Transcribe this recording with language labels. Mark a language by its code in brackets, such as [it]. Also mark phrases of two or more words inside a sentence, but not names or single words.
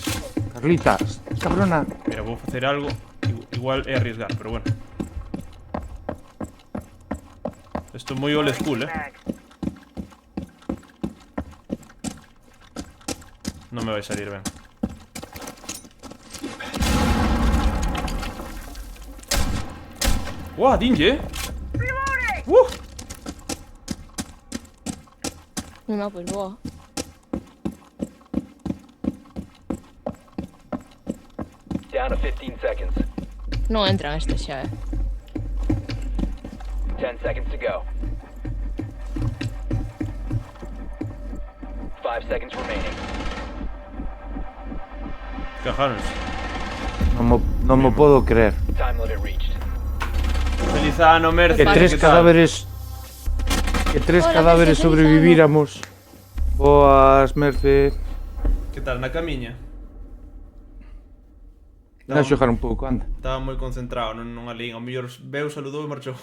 [gl] Carlitas, cabrona. Mira, vou facer algo. Igual é arriesgar, pero bueno. Esto é moi [en] old school, [gl] Mag. Non me vai salir ben. Uah, dinlle, Mima, pois boa. [en] Down to 15 seconds. [gl] Non entran estes xa, [en] 10 seconds to go. 5 seconds remaining. [gl] Cajáronse. Non mo podo creer. [en] Time limit reached. [gl] Feliz ano, Merce. Que tres [es] ¿qué tal? [gl] cadáveres... Que tres Hola, cadáveres Merce, feliz sobrevivíramos. Boas, Merce. Que tal, na camiña? Ven a xogar un pouco, anda. Estaba moi concentrado, non alín. Ao mellor veu, saludou e marchou.